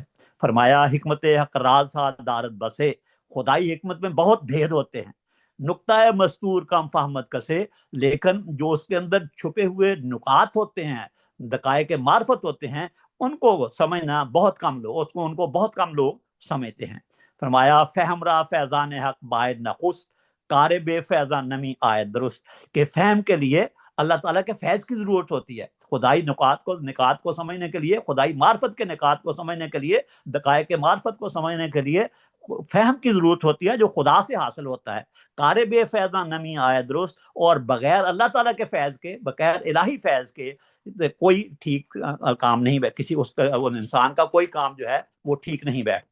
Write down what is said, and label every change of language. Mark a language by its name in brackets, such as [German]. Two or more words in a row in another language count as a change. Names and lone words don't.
[Urdu] فرمایا [Persian] حکمت حق راز دارت بسے، [Urdu] خدائی حکمت میں بہت بھید ہوتے ہیں، [Persian] نقطہ مستور کم فہمت کسے، [Urdu] لیکن جو اس کے اندر چھپے ہوئے نکات ہوتے ہیں، دقائق معرفت ہوتے ہیں، ان کو سمجھنا بہت کم لوگ، ان کو بہت کم لوگ سمجھتے ہیں۔ فرمایا [Persian] فہم را فیضان حق باید نخست، کار بے فیضان نمی آیت درست، [Urdu] کہ فہم کے لیے اللہ تعالیٰ کے فیض کی ضرورت ہوتی ہے، خدائی نکات کو سمجھنے کے لیے، خدائی معرفت کے نکات کو سمجھنے کے لیے، دقائق معرفت کو سمجھنے کے لیے فہم کی ضرورت ہوتی ہے جو خدا سے حاصل ہوتا ہے۔ [Persian] کار بے فیضان نمی آئے درست، [Urdu] اور بغیر اللہ تعالیٰ کے فیض کے، بغیر الہی فیض کے کوئی ٹھیک کام نہیں بیٹھ، کسی انسان کا کوئی کام جو ہے وہ ٹھیک نہیں بیٹھتا۔